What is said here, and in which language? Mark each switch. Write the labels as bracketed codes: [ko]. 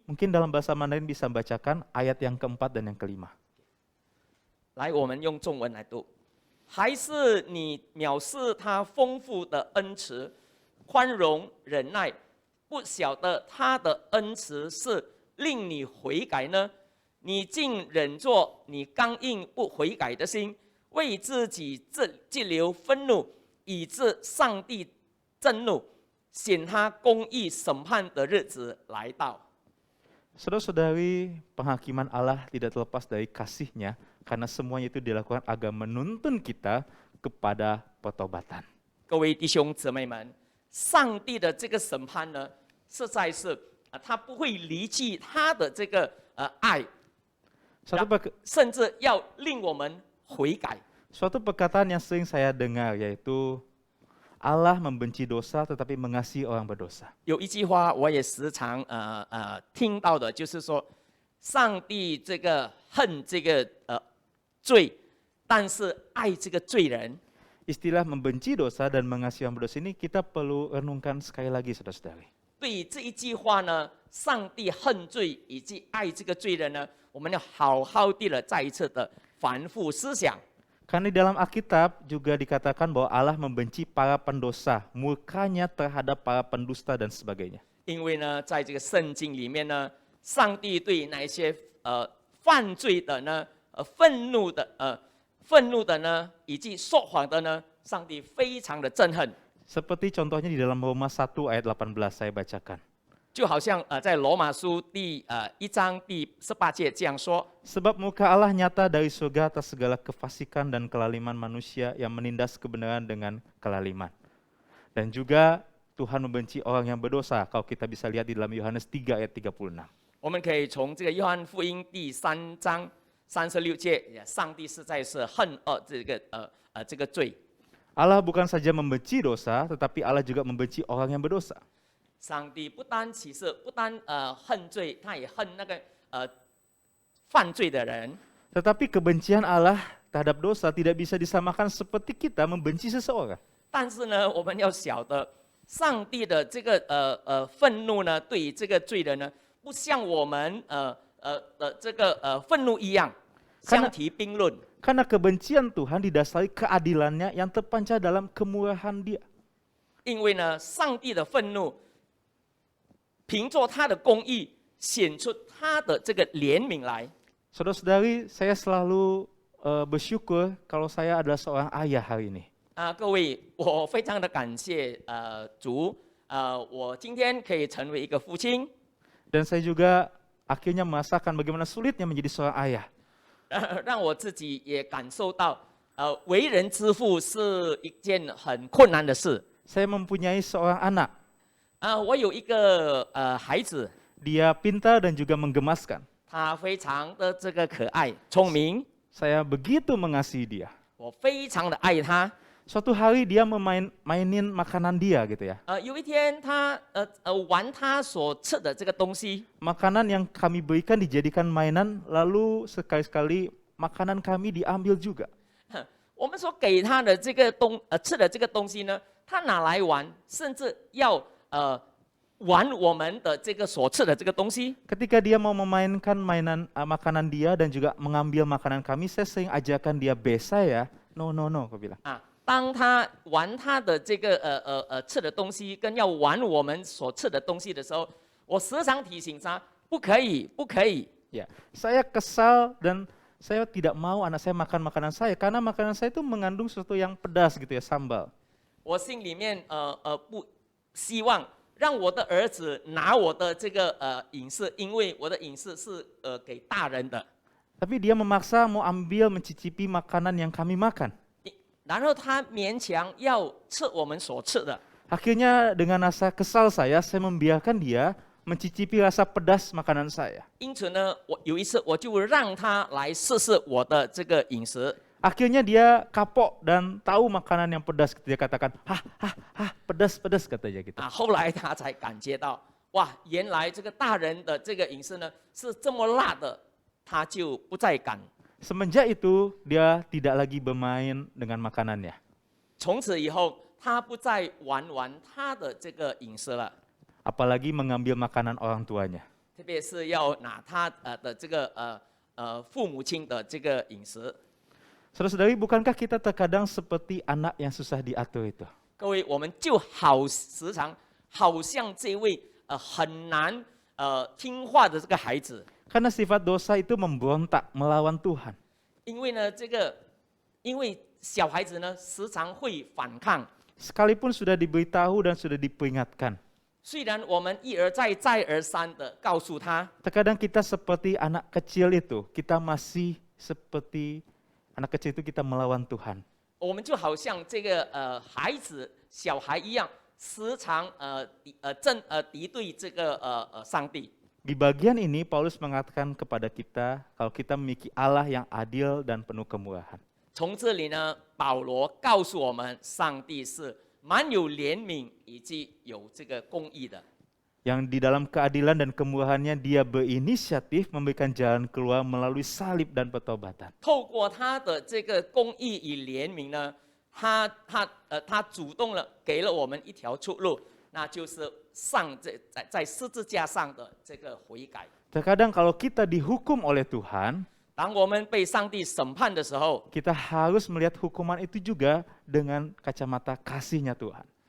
[id] Mungkin dalam bahasa Mandarin bisa bacakan ayat yang keempat dan yang kelima. [zh] 来，我们用中文来读。还是你藐视他丰富的恩慈、宽容、忍耐，不晓得他的恩慈是令你悔改呢？你竟忍着你刚硬不悔改的心，为自己积留愤怒，以致上帝震怒，显他公义审判的日子来到。 [id] Saudara-saudari, penghakiman Allah tidak terlepas dari kasih-Nya karena semuanya itu dilakukan agar menuntun kita kepada pertobatan. [zh] 各位弟兄姊妹们，上帝的这个审判呢，实在是他不会离弃他的这个爱， 甚至要令我们悔改。 [id] Suatu perkataan yang sering saya dengar yaitu Allah membenci dosa tetapi mengasihi orang berdosa. [zh] 有一句话我也时常听到的，就是说，上帝这个恨这个罪，但是爱这个罪人。 [id] Istilah membenci dosa dan mengasihi orang berdosa ini kita perlu renungkan sekali lagi saudara-saudari. [zh] 对于这一句话呢，上帝恨罪以及爱这个罪人呢，我们要好好地再一次的反复思想。 [id] Karena di dalam Alkitab juga dikatakan bahwa Allah membenci para pendosa, murkanya terhadap para pendusta dan sebagainya. [zh] 因为呢，在这个圣经里面呢，上帝对那些犯罪的呢、愤怒的呢，以及说谎的呢，上帝非常的憎恨。 [id] Seperti contohnya di dalam Roma 1 ayat 18 saya bacakan. [zh] 就好像在罗马书第1章第18节这样说。 [id] Sebab muka Allah nyata dari surga atas segala kefasikan dan kelaliman manusia yang menindas kebenaran dengan kelaliman. Dan juga Tuhan membenci orang yang berdosa. Kalau kita bisa lihat di dalam Yohanes 3 ayat 36. [zh] 我们可以从这个约翰福音第3章36节，上帝实在是恨这个罪。 [id] Allah bukan saja membenci dosa, tetapi Allah juga membenci orang yang berdosa. [zh] 上帝不单恨罪，他也恨那个犯罪的人。 [id] Tetapi kebencian Allah terhadap dosa tidak bisa disamakan seperti kita membenci seseorang. [zh] 但是呢，我们要晓得，上帝的这个愤怒呢，对于这个罪人呢，不像我们这个愤怒一样相提并论。 [id] Karena kebencian Tuhan didasari keadilannya yang terpancar dalam kemurahan Dia. [zh] 因为呢，上帝的愤怒，凭着他的公义，显出他的这个怜悯来。 [id] Saudara-saudari, saya selalu bersyukur kalau saya adalah seorang ayah hari ini. [zh] 各位，我非常的感谢主，我今天可以成为一个父亲。 [id] Dan saya juga akhirnya merasakan bagaimana sulitnya menjadi seorang ayah. [zh] 让我自己也感受到，为人之父是一件很困难的事。 [id] Saya mempunyai seorang anak. [zh] 我有一个孩子， [id] Dia pintar dan juga menggemaskan. [zh] 他非常的这个可爱、聪明， [id] Saya begitu mengasihi dia. [zh] 我非常的爱他。 [id] Suatu hari dia mainin makanan dia gitu ya. [zh] 有一天他玩他所吃的这个东西， [id] Makanan yang kami berikan dijadikan mainan, lalu sekali-sekali makanan kami diambil juga. [zh] 我们所给他的这个吃的这个东西呢，他拿来玩，甚至要玩我们的这个所吃的这个东西。 [id] Ketika dia mau memainkan makanan dia dan juga mengambil makanan kami, saya sering ajakan dia besa ya. [en] No, no, no, [id] aku bilang. [zh] 当他玩他的这个吃的东西，跟要玩我们所吃的东西的时候，我时常提醒他不可以，不可以。 [id] Ya, saya kesal dan saya tidak mau anak saya makan makanan saya karena makanan saya itu mengandung sesuatu yang pedas gitu ya, sambal. [zh] 我心里面不希望让我的儿子拿我的这个饮食，因为我的饮食是给大人的。 [id] Tapi dia memaksa mau ambil mencicipi makanan yang kami makan. [zh] 然后他勉强要吃我们所吃的。 [id] Akhirnya dengan rasa kesal saya membiarkan dia mencicipi rasa pedas makanan saya. [zh] 因此呢，我有一次我就让他来试试我的这个饮食。 [id] Akhirnya dia kapok dan tahu makanan yang pedas. Dia katakan, pedas, pedas katanya gitu. [zh] 后来他才感觉到，哇，原来这个大人的这个饮食呢是这么辣的，他就不再敢。 [id] Semenjak itu dia tidak lagi bermain dengan makanannya. [zh] 从此以后，他不再玩他的这个饮食了。 [id] Apalagi mengambil makanan orang tuanya. [zh] 特别是要拿他的这个父母亲的这个饮食。 [id] Saudara-saudari, bukankah kita terkadang seperti anak yang susah diatur itu? [zh] 各位，我们就时常好像这位很难听话的这个孩子。 [id] Karena sifat dosa itu memberontak melawan Tuhan. [zh] 因为呢，因为小孩子呢时常会反抗。 [id] Sekalipun sudah diberitahu dan sudah diperingatkan. [zh] 虽然我们一而再再而三的告诉他， [id] Terkadang kita seperti anak kecil itu, kita masih seperti anak kecil itu kita melawan Tuhan. [zh] 我们就好像这个小孩一样，时常敌对这个上帝。 [id] Di bagian ini Paulus mengatakan kepada kita kalau kita memiliki Allah yang adil dan penuh kemurahan. [zh] 从这里呢，保罗告诉我们，上帝是蛮有怜悯以及有这个公义的。 [id] Yang di dalam keadilan dan kemurahannya dia berinisiatif memberikan jalan keluar melalui salib dan pertobatan. [zh] 透过他的这个公义与怜悯呢，他主动了给了我们一条出路，那就是在十字架上的这个悔改。 [id] Terkadang kalau kita dihukum oleh Tuhan, [zh] 当我们被上帝审判的时候， [id] kita harus melihat hukuman itu juga dengan kacamata kasihnya Tuhan.